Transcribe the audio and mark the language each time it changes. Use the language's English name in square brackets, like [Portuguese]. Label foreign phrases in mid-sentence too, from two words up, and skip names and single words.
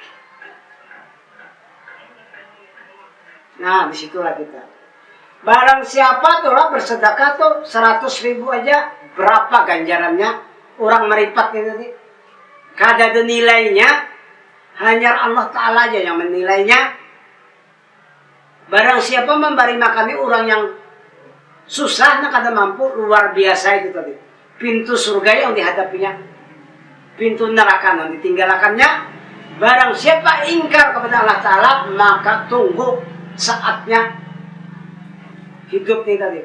[Indonesian] Nah, disitulah kita. Barang siapa tuh lah bersedekah tuh 100.000 aja, berapa ganjarannya? Orang meripat itu tadi. Kada ada nilainya, hanya Allah Ta'ala aja yang menilainya. Barang siapa memberi makan orang yang susah, nak kada mampu, luar biasa itu tadi. Pintu surga yang dihadapinya, pintu neraka yang ditinggalkannya. Barang siapa ingkar kepada Allah Ta'ala, maka tunggu saatnya hidup nih tadi.